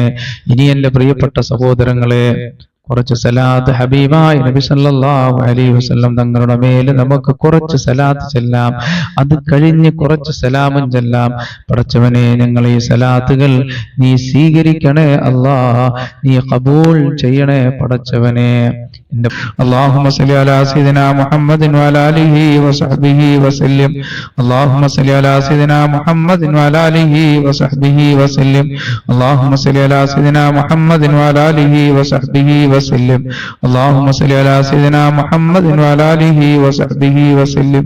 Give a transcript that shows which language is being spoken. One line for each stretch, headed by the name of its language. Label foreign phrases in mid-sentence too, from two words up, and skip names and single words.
Malayalam: ഇനി എൻ്റെ പ്രിയപ്പെട്ട സഹോദരങ്ങളെ, കുറച്ച് സലാത്ത് ഹബീബായ നബി
Arabic: صلى الله عليه وسلم
Malayalam: തങ്ങളുടെ മേലെ നമുക്ക് കുറച്ച് സലാത്ത് ചെല്ലാം. അത് കഴിഞ്ഞ് കുറച്ച് സലാമും ചെല്ലാം. പടച്ചവനെ, ഞങ്ങൾ ഈ സലാത്തുകൾ നീ സ്വീകരിക്കണേ അല്ലാ, നീ ഖബൂൽ ചെയ്യണേ പടച്ചവനെ.
Arabic: اللهم صل على سيدنا محمد وعلى آله وصحبه وسلم. اللهم صل على سيدنا محمد وعلى آله وصحبه وسلم. اللهم صل على سيدنا محمد وعلى آله وصحبه وسلم. اللهم صل على سيدنا محمد وعلى آله وصحبه وسلم.